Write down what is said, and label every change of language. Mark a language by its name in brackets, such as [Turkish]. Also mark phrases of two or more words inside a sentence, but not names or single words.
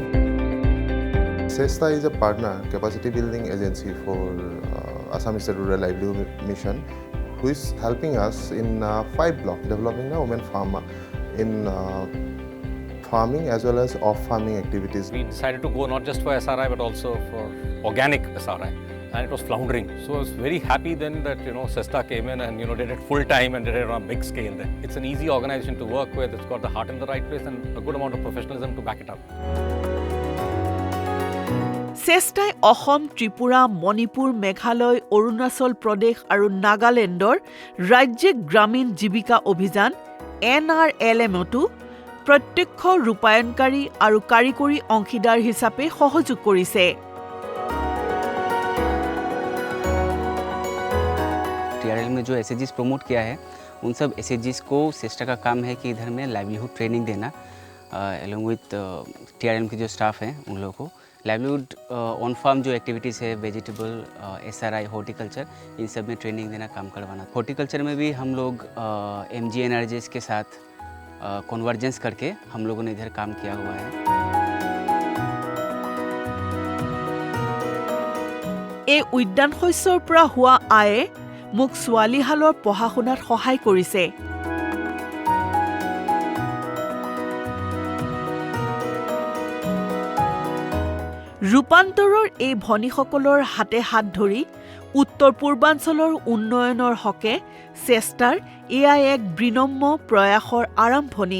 [English] SESTA is a partner capacity building agency for Assam State Rural Livelihood Mission, who is helping us in 5 blocks developing a women farmer in farming as well as off-farming activities. We decided to go not just for SRI but also for organic SRI, and it was floundering. So I was very happy then that SESTA came in and did it full time and did it on a big scale. Then it's an easy organization to work with. It's got the heart in the right place and a good amount of professionalism to back it up. [Assamese] চেষ্টাই অসম, ত্ৰিপুৰা, মণিপুৰ, মেঘালয়, অৰুণাচল প্ৰদেশ আৰু নাগালেণ্ডৰ ৰাজ্যিক গ্ৰামীণ জীৱিকা অভিযান NRLM-তো প্ৰত্যক্ষ ৰূপায়ণকাৰী আৰু কাৰিকৰী অংশীদাৰ হিচাপে সহযোগ কৰিছে। [Hindi] TRL में जो SHGs प्रमोट किया है उन सब SHGs को सेस्टा का काम है कि इधर में [English] livelihood training [Hindi] देना [English] along with [Hindi] TRL के जो स्टाफ हैं उन लोगों को [English] livelihood on farm [Hindi] जो एक्टिविटीज़ है [English] vegetable, SRI, horticulture, [Hindi] इन सब में ट्रेनिंग देना काम करवाना। हॉर्टिकल्चर में भी हम लोग MG NRGs के साथ कन्वर्जेंस करके हम लोगों ने इधर काम किया हुआ है। [Assamese] এই উদ্যান শস্যৰ পৰা হোৱা আয়ে মোক ছোৱালীহালৰ পঢ়া শুনাত সহায় কৰিছে। ৰূপান্তৰৰ এই ভনীসকলৰ হাতে হাত ধৰি উত্তৰ পূৰ্বাঞ্চলৰ উন্নয়নৰ হকে চেষ্টাৰ এয়া এক বিনম্ৰ প্ৰয়াসৰ আৰম্ভণি।